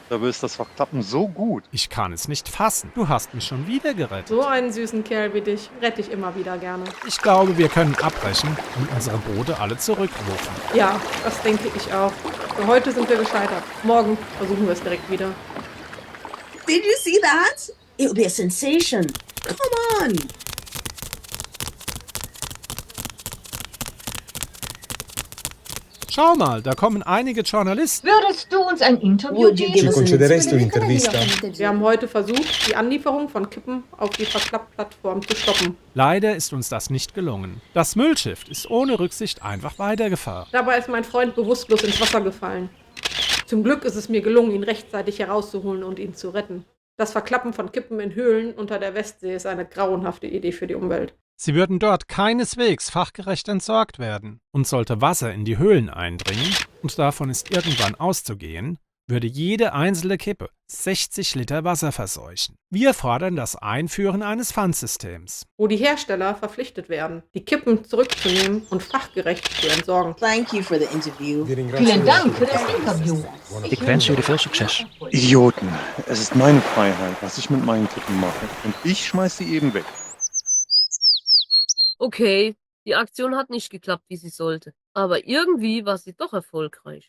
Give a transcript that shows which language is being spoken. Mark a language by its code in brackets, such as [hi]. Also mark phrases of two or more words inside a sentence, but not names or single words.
[de] Dabei ist das Verklappen so gut. Ich kann es nicht fassen. Du hast mich schon wieder gerettet. So einen süßen Kerl wie dich rette ich immer wieder gerne. Ich glaube, wir können abbrechen und unsere Boote alle zurückrufen. Ja, das denke ich auch. Für heute sind wir gescheitert. Morgen versuchen wir es direkt wieder. [en] Did you see that? It will be a sensation. Come on. [de] Schau mal, da kommen einige Journalisten. Würdest du uns ein Interview geben? [it] Ci concederesti un'intervista? [de] Wir haben heute versucht, die Anlieferung von Kippen auf die Verklappplattform zu stoppen. Leider ist uns das nicht gelungen. Das Müllschiff ist ohne Rücksicht einfach weitergefahren. Dabei ist mein Freund bewusstlos ins Wasser gefallen. Zum Glück ist es mir gelungen, ihn rechtzeitig herauszuholen und ihn zu retten. Das Verklappen von Kippen in Höhlen unter der Westsee ist eine grauenhafte Idee für die Umwelt. Sie würden dort keineswegs fachgerecht entsorgt werden. Und sollte Wasser in die Höhlen eindringen, und davon ist irgendwann auszugehen, würde jede einzelne Kippe 60 Liter Wasser verseuchen. Wir fordern das Einführen eines Pfandsystems, wo die Hersteller verpflichtet werden, die Kippen zurückzunehmen und fachgerecht zu entsorgen. [en] Thank you for the interview. [de] Vielen Dank für das Interview. Ich wünsche dir viel Success. Idioten. Es ist meine Freiheit, was ich mit meinen Kippen mache. Und ich schmeiß sie eben weg. Okay, die Aktion hat nicht geklappt, wie sie sollte. Aber irgendwie war sie doch erfolgreich.